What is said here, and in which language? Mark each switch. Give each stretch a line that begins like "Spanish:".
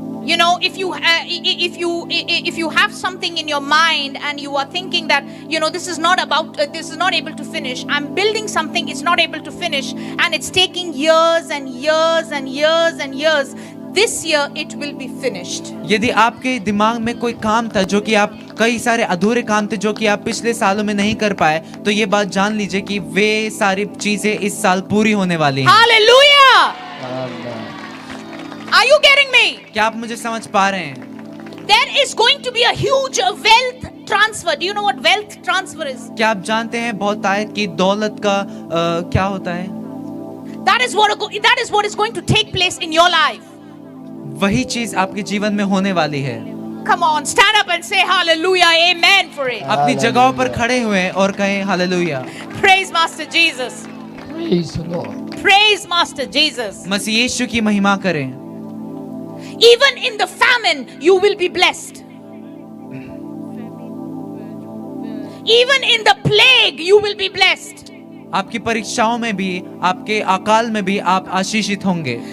English: You know, if you have something in your mind and you are thinking that, you know, this is not able to finish. I'm building something, it's not able to finish, and it's taking years and years and years and years. This year it will be finished.
Hindi: यदि आपके दिमाग में कोई काम था जो कि आप कई सारे अधूरे काम थे जो कि आप पिछले सालों में नहीं कर पाए, तो ये बात जान लीजिए कि वे सारी चीजें इस साल पूरी होने वाली हैं।
English: Hallelujah! Are you getting me?
Hindi: क्या आप मुझे समझ पा रहे हैं?
English: There is going to be a huge wealth transfer. Do you know what wealth transfer is?
Hindi: क्या आप जानते हैं बहुतायत की दौलत का क्या होता है?
English: That is what is going to take place in your life.
Hindi: वही चीज आपके जीवन में होने वाली है।
English: Come on, stand up and say hallelujah, amen for it.
Hindi: अपनी जगहों पर खड़े हुए और कहें hallelujah.
English: Praise Master Jesus. Praise the Lord. Praise Master Jesus.
Hindi: मसीह यीशु की महिमा करें।
English: Even in the famine, you will be blessed. Even in the plague, you will be blessed.
Hindi: आपकी परीक्षाओं में भी, आपके अकाल में भी आप आशीषित होंगे,